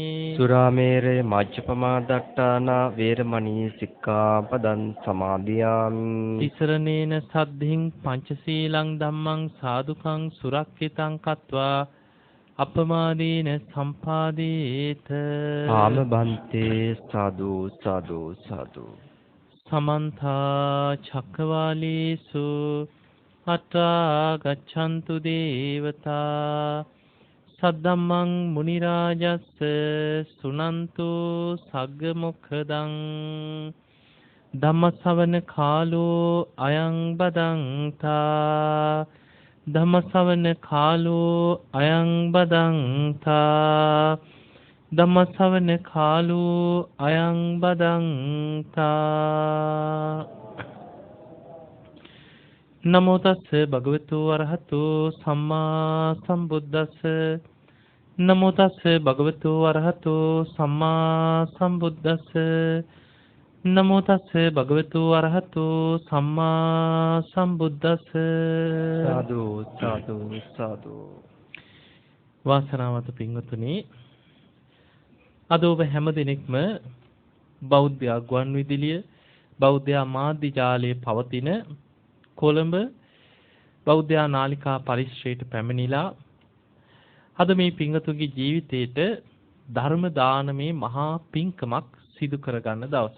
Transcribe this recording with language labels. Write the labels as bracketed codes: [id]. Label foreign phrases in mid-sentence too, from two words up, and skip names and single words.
[pi] සුරාමේරය මජ්ජපමා දට්ඨානා වේරමණී සික්ඛාපදං සමාදියාමි. තිසරණේන සද්ධින් පංචශීලං ධම්මං සාදුකං සුරක්ෂිතං කତ୍වා අපමාදීන සම්පාදේත. ආමබන්තේ සාදු සාදු සාදු. සමන්ත චක්කවාලේසු අත්‍රා ගච්ඡන්තු දේවතා සද්දම්මං මුනි රාජස්ස සුනන්තු සග්ග මොක්ඛදං ධම්මසවන කාලෝ අයං බදන්තා. ධම්මසවන කාලෝ අයං බදන්තා. ධම්මසවන කාලෝ අයං බදන්තා. නමෝ තස්ස භගවතු වරහතු සම්මා සම්බුද්දස්ස. නමෝ තස්ස භගවතු වරහතු සම්මා සම්බුද්දස්ස. නමෝ තස්ස භගවතු වරහතු සම්මා සම්බුද්දස්ස. සාදු සාදු සාදු. [si] වාසනාවන්ත පින්වතුනි, අද ඔබ හැම දිනෙකම බෞද්ධ ගුවන්විදුලිය බෞද්ධ මාධ්‍ය ජාලයේ පවතින කොළඹ බෞද්ධ නාලිකා පරිශ්‍රයට පැමිණිලා අද මේ පින්වතුන්ගේ ජීවිතේට ධර්ම දානමේ මහා පින්කමක් සිදු කරගන්න දවසක්.